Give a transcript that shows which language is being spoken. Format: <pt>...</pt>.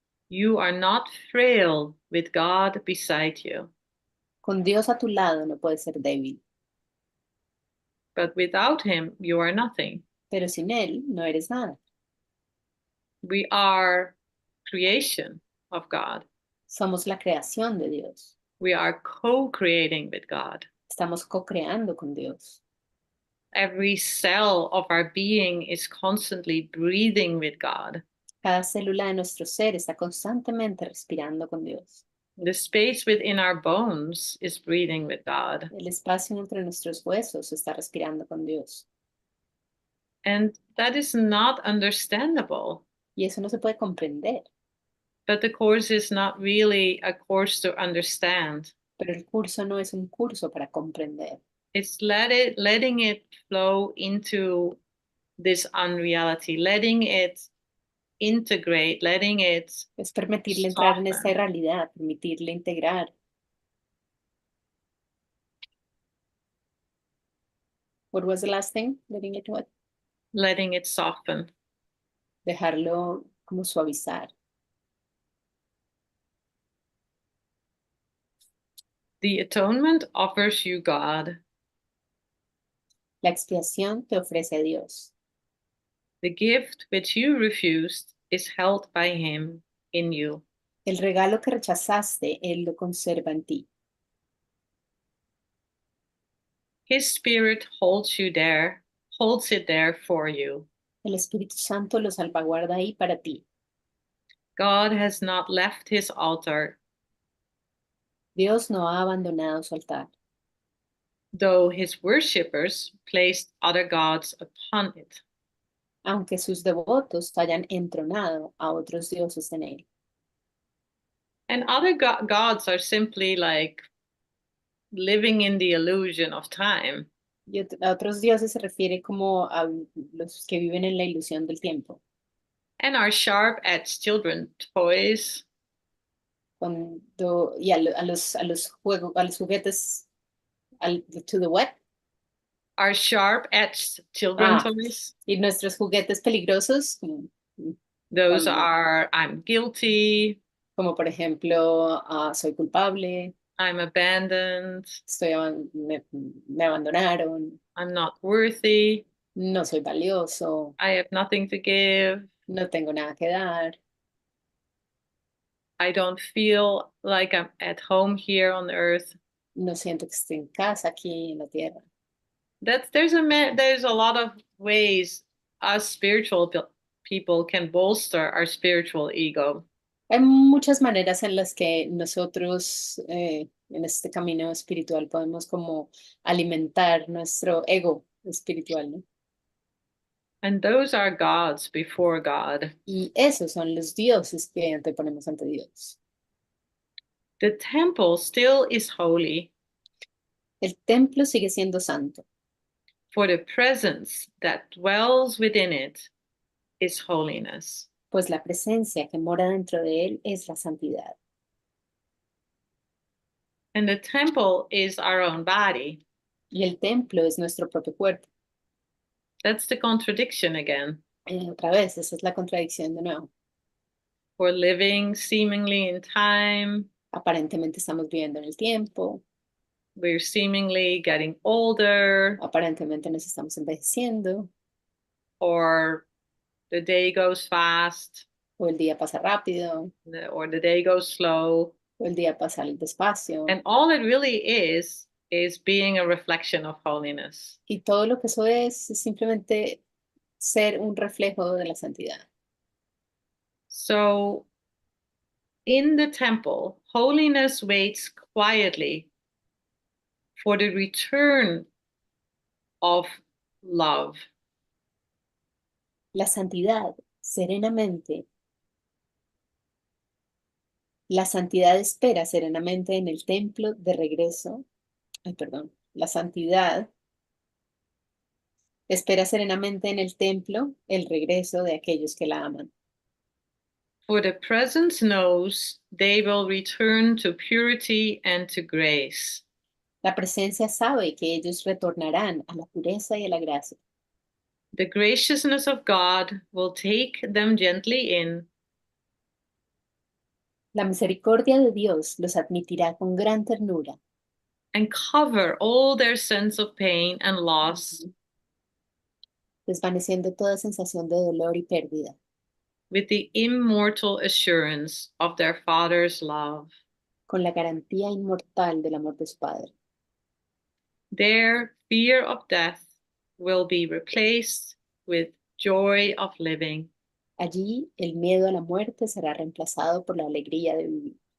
<en>You are not frail with God beside you,</en> <es>Con Dios a tu lado no puedes ser débil,</es> <en>but without Him, you are nothing.</en> <es>pero sin Él no eres nada.</es> <en>We are creation of God.</en> <es>Somos la creación de Dios.</es> <en>We are co-creating with God.</en> <es>Estamos co-creando con Dios.</es> <en>Every cell of our being is constantly breathing with God.</en> <es>Cada célula de nuestro ser está constantemente respirando con Dios.</es> <en>The space within our bones is breathing with God.</en> <es>El espacio entre nuestros huesos está respirando con Dios.</es> <en>And that is not understandable.</en> <es>Y eso no se puede comprender.</es> <en>But the course is not really a course to understand.</en> <es>Pero el curso no es un curso para comprender.</es> <en>It's letting it flow into this unreality, letting it integrate, letting it</en> <es>Es permitirle entrar en esta</es> <en>soften.</en> <es>realidad, permitirle integrar.</es> <en>What was the last thing? Letting it what? Letting it soften.</en> <es>Dejarlo como suavizar.</es> <en>The atonement offers you God.</en> <es>La expiación te ofrece a Dios.</es> <en>The gift which you refused is held by him in you.</en> <es>El regalo que rechazaste, Él lo conserva en ti.</es> <en>His spirit holds it there for you.</en> <es>El Espíritu Santo lo salvaguarda ahí para ti.</es> <en>God has not left his altar,</en> <es>Dios no ha abandonado su altar,</es> <en>though his worshippers placed other gods upon it.</en> <es>aunque sus devotos hayan entronado a otros dioses en él.</es> <en>And other gods are simply like living in the illusion of time.</en> <es>Y a otros dioses se refiere como a los que viven en la ilusión del tiempo.</es> <en>And are sharp-edged children toys.</en> <es>Y a los juguetes,</es> <en>to the what? Are sharp-edged children Ah, toys.</en> <es>y nuestros juguetes peligrosos,</es> <en>Those</en> <es>cuando-</es> <en>are, I'm guilty,</en> <es>como por ejemplo, soy culpable,</es> <en>I'm abandoned,</en> <es>me abandonaron,</es> <en>I'm not worthy,</en> <es>no soy valioso,</es> <en>I have nothing to give,</en> <es>no tengo nada que dar,</es> <en>I don't feel like I'm at home here on earth.</en> <es>no siento que estoy en casa aquí en la tierra.</es> <en>There's a lot of ways us spiritual people can bolster our spiritual ego.</en> <es>Hay muchas maneras en las que nosotros en este camino espiritual podemos como alimentar nuestro ego espiritual, ¿no?</es> <en>And those are gods before God.</en> <es>Y esos son los dioses que anteponemos ante Dios.</es> <en>The temple still is holy,</en> <es>El templo sigue siendo santo,</es> <en>for the presence that dwells within it is holiness.</en> <es>pues la presencia que mora dentro de él es la santidad.</es> <en>And the temple is our own body.</en> <es>Y el templo es nuestro propio cuerpo.</es> <en>That's the contradiction again.</en> <es>Otra vez, esa es la contradicción de nuevo.</es> <en>We're living seemingly in time.</en> <es>Aparentemente estamos viviendo en el tiempo,</es> <en>We're seemingly getting older,</en> <es>aparentemente nos estamos envejeciendo,</es> <en>or the day goes fast,</en> <es>o el día pasa rápido,</es> <en>or the day goes slow.</en> <es>o el día pasa despacio.</es> <en>And all it really is being a reflection of holiness.</en> <es>Y todo lo que eso es simplemente ser un reflejo de la santidad.</es> <en>So in the temple, holiness waits quietly for the return of love.</en> <es>La santidad, serenamente, la santidad espera serenamente en el templo de regreso. Ay, perdón. La santidad espera serenamente en el templo el regreso de aquellos que la aman.</es> <en>For the presence knows they will return to purity and to grace.</en> <es>La presencia sabe que ellos retornarán a la pureza y a la gracia.</es> <en>The graciousness of God will take them gently in.</en> <es>La misericordia de Dios los admitirá con gran ternura,</es> <en>And cover all their sense of pain and loss</en> <es>desvaneciendo toda sensación de dolor y pérdida,</es> <en>with the immortal assurance of their Father's love.</en> <es>con la garantía inmortal del amor de su Padre.</es> <en>Their fear of death will be replaced with joy of living.</en> <es>Allí el miedo a la muerte será reemplazado por la alegría de vivir,</es>